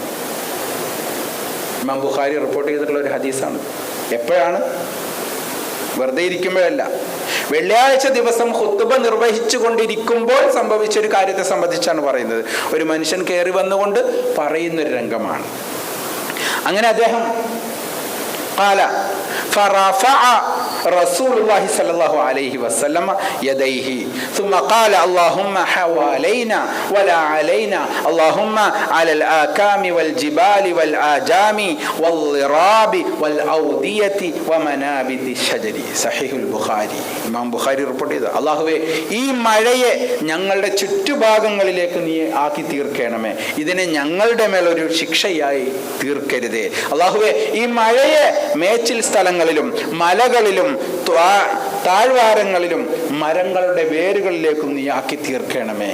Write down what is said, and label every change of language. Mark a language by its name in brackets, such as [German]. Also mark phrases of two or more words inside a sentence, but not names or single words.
[Malayalam] ഇമാം ബുഖാരി റിപ്പോർട്ട് ചെയ്തിട്ടുള്ള ഒരു ഹദീസാണ്. എപ്പോഴാണ്? വെറുതെ ഇരിക്കുമ്പോഴല്ല, വെള്ളിയാഴ്ച ദിവസം ഖുത്ബ നിർവഹിച്ചു കൊണ്ടിരിക്കുമ്പോൾ സംഭവിച്ചൊരു കാര്യത്തെ സംബന്ധിച്ചാണ് പറയുന്നത്. ഒരു മനുഷ്യൻ കയറി വന്നുകൊണ്ട് പറയുന്നൊരു രംഗമാണ്. അങ്ങനെ അദ്ദേഹം [Arabic] قال فرفع رسول الله صلى الله عليه وسلم يديه ثم قال اللهم حوالينا ولا علينا اللهم على الآكام والجبال والآجام والضراب والأودية ومنابت الشجر. صحيح البخاري. [Malayalam] ഇമാം ബുഖാരി റിപ്പോർട്ട് ചെയ്തു, അള്ളാഹുവേ, ഈ മഴയെ ഞങ്ങളുടെ ചുറ്റുഭാഗങ്ങളിലേക്ക് നീ ആക്കി തീർക്കണമേ, ഇതിനെ ഞങ്ങളുടെ മേലൊരു ശിക്ഷയായി തീർക്കരുതേ. അള്ളാഹുവേ, ഈ മഴയെ മേച്ചിൽ സ്ഥലങ്ങളിലും മലകളിലും താഴ്വാരങ്ങളിലും മരങ്ങളുടെ വേരുകളിലേക്കും നീ ആക്കി തീർക്കണമേ.